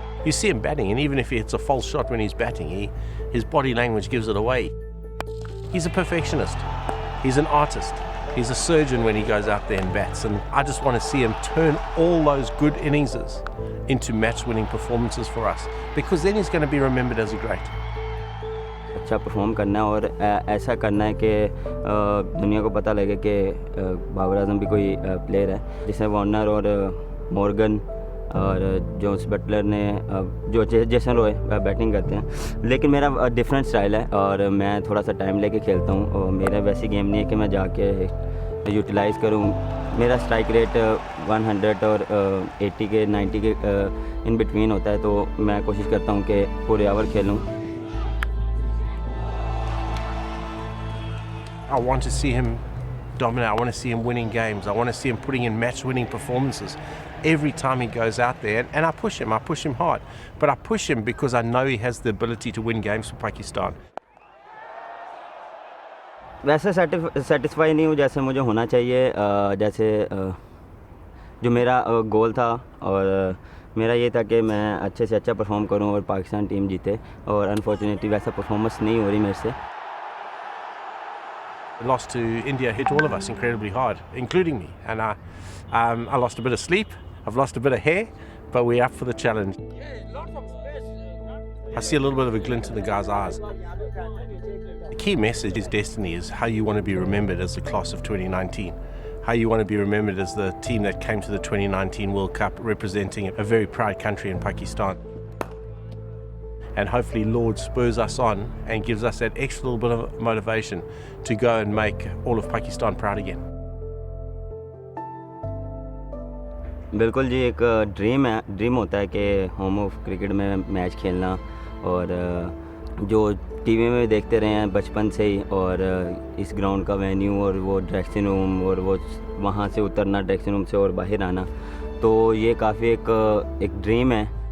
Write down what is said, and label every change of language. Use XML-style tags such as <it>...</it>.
<en>You see him batting, and even if he hits a false shot when he's batting, his body language gives it away. He's a perfectionist. He's an artist. He's a surgeon when he goes out there and bats. And I just want to see him turn all those good innings into match-winning performances for us, because then he's going to be remembered as a great.</en> <hi>अच्छा perform करना है और ऐसा करना है कि दुनिया को पता लगे कि बाबर आजम भी कोई प्लेयर है, जिसने वार्नर और मॉर्गन और जोस बटलर ने जो जेसन रॉय बैटिंग करते हैं। लेकिन मेरा डिफरेंट स्टाइल है और मैं थोड़ा सा टाइम लेके खेलता हूँ, और मेरा वैसी गेम नहीं है कि मैं जाके यूटिलाइज़ करूँ। मेरा स्ट्राइक रेट 100 और 80 के 90 के इन बिटवीन होता है, तो मैं कोशिश करता हूँ कि पूरे ओवर खेलूँ।</hi> <en>I want to see him dominate. I want to see him winning games. I want to see him putting in match-winning performances every time he goes out there. And I push him hard. But I push him because I know he has the ability to win games for Pakistan.</en> <hi>वैसे satisfy नहीं हूँ जैसे मुझे होना चाहिए। जैसे जो मेरा गोल था, और मेरा ये था कि मैं अच्छे से अच्छा परफॉर्म करूँ और पाकिस्तान टीम जीते, और अनफॉर्चुनेटली वैसा परफॉर्मेंस नहीं हो रही मेरे से।</hi> <en>Lost to India hit all of us incredibly hard, including me. And I lost a bit of sleep, I've lost a bit of hair, but we're up for the challenge. I see a little bit of a glint in the guy's eyes. The key message is destiny, is how you want to be remembered as the class of 2019. How you want to be remembered as the team that came to the 2019 World Cup representing a very proud country in Pakistan. And hopefully Lord spurs us on and gives us that extra little bit of motivation to go and make all of Pakistan proud again.</en> <hi>बिल्कुल जी, एक dream होता है कि home of cricket में match खेलना, और जो TV में देखते रहे हैं बचपन से ही, और इस ग्राउंड का वेन्यू और वो ड्रेसिंग रूम, और वो वहाँ से उतरना ड्रेसिंग रूम से और बाहर आना, तो ये काफ़ी एक ड्रीम है।</hi>